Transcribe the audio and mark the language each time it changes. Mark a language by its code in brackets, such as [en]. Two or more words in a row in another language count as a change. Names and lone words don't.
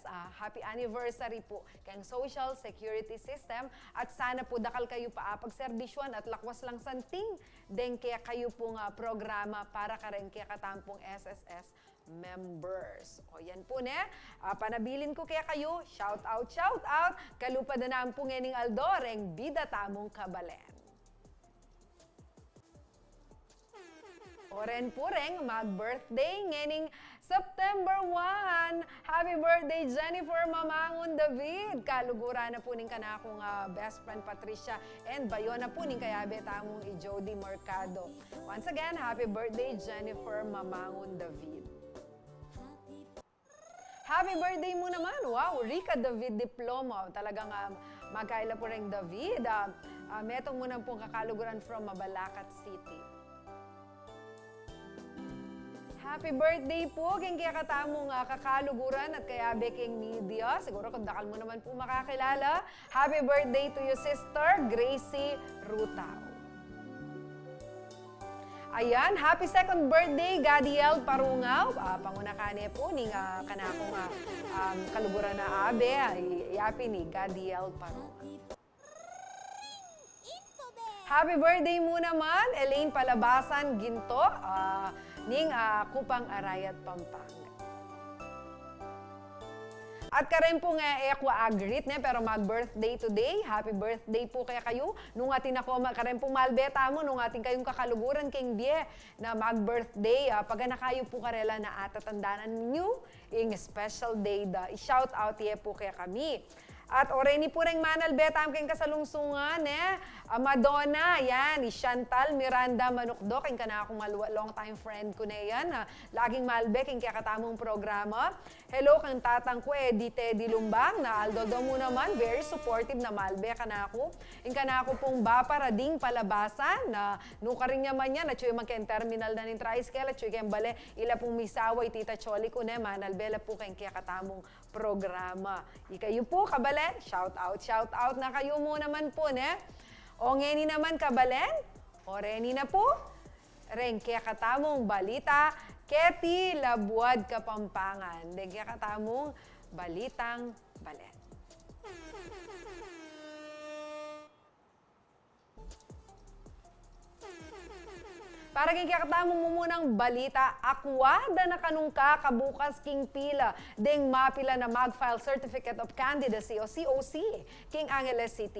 [en] Happy anniversary po kayong social security system. [pam] At sana po dakal kayo pa pagservisyon at lakwas lang santing. Kaya kayo pong programa para kareng kaya katampong SSS members. O yan po ne, panabilin ko kaya kayo, [en] shout out, [pam] kalupad na ang pungening Aldoreng, bida tamong kabalen. Oren pureng mag-birthday ngening September 1. [en] Happy birthday Jennifer Mamangon David. [pam] Kalugura na po ning kana akong [en] best friend [pam] Patricia and Bayona po ning kayabe tamong i Jody Mercado. [en] Once again, happy birthday Jennifer Mamangon David. [pam] Happy birthday mo naman. Wow, Rica David Diploma. Talagang magkaila po rin David. Metong mo na pong kakaluguran from Mabalacat City. [en] Happy birthday [pam] po, king kaya katamong kakaluguran at kaya beking media. Siguro kung dakal mo naman po makakilala. [en] Happy birthday to you, sister, Gracie Rutao. Ayan, happy second birthday, Gadiel Parungaw. [pam] Panguna kane po, ning kanakong kaluguran na abe, yapi ni Gadiel Parungaw. [en] Happy birthday [pam] mo naman, Elaine Palabasan Ginto, ning Kupang Arayat, Pampanga. At karen po nga ekwa agrit ne pero mag- [en] birthday today. Happy birthday [pam] po kaya kayo. Nung atin ako karen po malbeta mo nung ating kayong kakaluguran king bie na mag-birthday. Pag na kayo po karela na atatandaan ninyo ing [en] special day [pam] da. I- [en] shout out [pam] ye po kaya kami. At oreni po rin manal betam king kasalungsungan Madonna, yan, ni Chantal Miranda Manukdok, king kana akong [en] long time friend [pam] ko na yan. Laging malbe king kaya katamong programa. Hello kang tatang ko Eddie Teddy Lumbang na Aldo mo naman, [en] very supportive [pam] na malbe kana ako. Ing kana ako pong Baparading Palabasan na nuka rin naman yan, at chuy magken terminal na ning tricycle, at chuy ken bale ila pong misaway tita Choli ko ne manal bela po king kaya katamong programa. Ikayo po kabalen, [en] shout out [pam] na kayo mo naman po ne. O ngeni naman kabalen, o reni na po, ren kaya katamong balita, Keti Labuad Kapampangan. Den kaya katamong balitang balen. Para kay kakatamo mo munang balita, akwada na kanungka kabukas king pila ding mapila na mag-file [en] Certificate of Candidacy [pam] o COC king Angeles City.